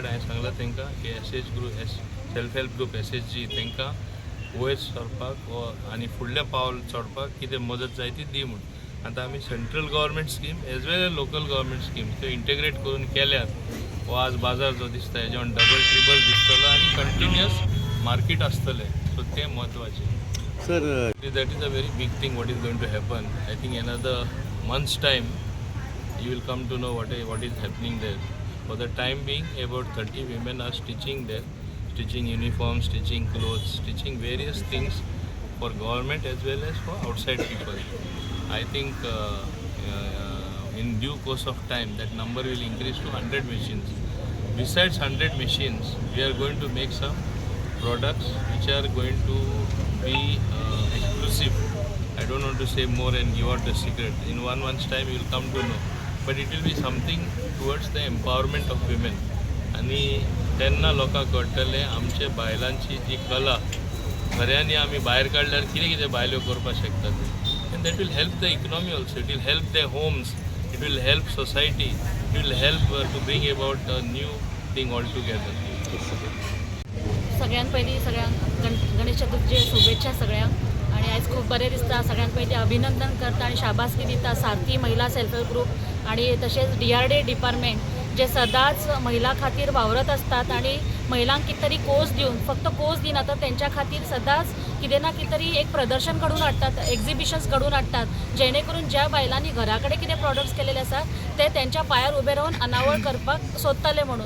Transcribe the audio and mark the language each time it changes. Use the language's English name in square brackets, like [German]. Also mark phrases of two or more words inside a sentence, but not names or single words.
[Konkani] हांवें सांगलां तांकां की [English] SH group self help group SHG [Konkani] तांकां वयर सरपाक आनी फुडलें पावल चडपाक कितें मदत जाय ती दी म्हूण. आतां आमी [English] central government scheme as well as local government scheme [Konkani] त्यो इंटेग्रेट करून केल्यार हो आज बाजार जो दिसता हेजे [English] double triple [Konkani] दिसतलो आनी [English] continuous market [Konkani] आसतलें. सो तें म्हत्वाचें. सर [English] That is a very big thing what is going to happen. I think another month's time you will come to know what is happening there. For the time being about 30 women are stitching there, stitching uniforms, stitching clothes, stitching various things for government as well as for outside people. I think in due course of time that number will increase to 100 machines. Besides 100 machines we are going to make some products which are going to be exclusive. I don't want to say more and give out the secret. In one month's time you will come to know. But it will be something towards the empowerment of women. [Konkani] आणि तेन्ना लोकांक कळटलें आमचे बायलांची जी कला खऱ्यांनी आमी भायर काडल्यार कितें कितें बायल्यो करपाक शकतात. [English] And that will help the economy also. It will help the homes, it will help society, it will help to bring about a new thing all together. [Konkani] सगळ्यांत पयलीं सगळ्यांक गणेश चतुर्थीचे शुभेच्छा सगळ्यांक. आणि आयज खूब बरें दिसता. सगळ्यांत पयलीं अभिनंदन करता आनी शाबासकी दिता सारथी महिला [English] self help group [Konkani] आणि तसेच DRDA डिपार्टमेंट जे सदांच महिला खातीर वावरत असतात आणि महिलांक कितें तरी कोर्स दिवन फक्त कोर्स दिना तर त्यांच्या खातीर सदांच कितें ना कितें तरी एक प्रदर्शन घडोवन हाडटात, एक्झिबिशन्स घडोवन हाडटात जेणे करून ज्या बायलांनी घरा कडेन कितें प्रॉडक्ट्स केलेले आसात ते त्यांच्या पांयार उबे रावन अनावळ करपाक सोदतले म्हणून.